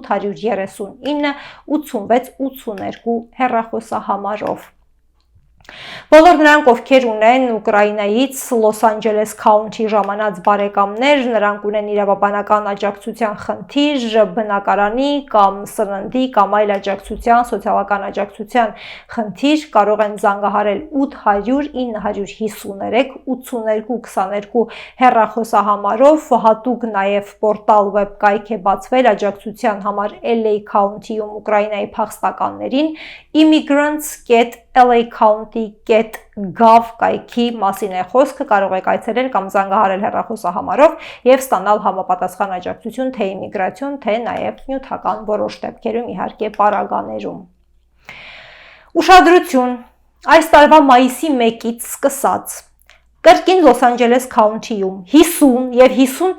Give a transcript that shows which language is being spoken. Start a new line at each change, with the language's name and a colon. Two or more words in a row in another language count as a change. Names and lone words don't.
Armenian: 839 8682 հեռախոսահամարով։ Բոլոր նրանք, ովքեր ունեն Ուկրաինայից Լոս Անջելես County ժամանած բարեկամներ, նրանք ունեն իրավաբանական աջակցության խնդիր, բնակարանի կամ սննդի կամ այլ աջակցության, սոցիալական աջակցության խնդիր, կարող են զանգահարել 800-953 8222 հեռախոսահամարով, հատուկ նաև պորտալ web կայք է բացվել աջակցության համար LA County-ում Ուկրաինայի փախստականներին, immigrants.lacounty.gov կայքի մասին է խոսքը, կարող եք այցելել կամ զանգահարել հեռախոսահամարով եւ ստանալ համապատասխան աջակցություն թե իմիգրացիոն, թե նաեւ նյութական որոշ դեպքերում իհարկե պարագաներում։ Ուշադրություն, այս տարվա մայիսի 1-ից սկսած կրկին Լոս Անջելես County-ում 50 եւ 50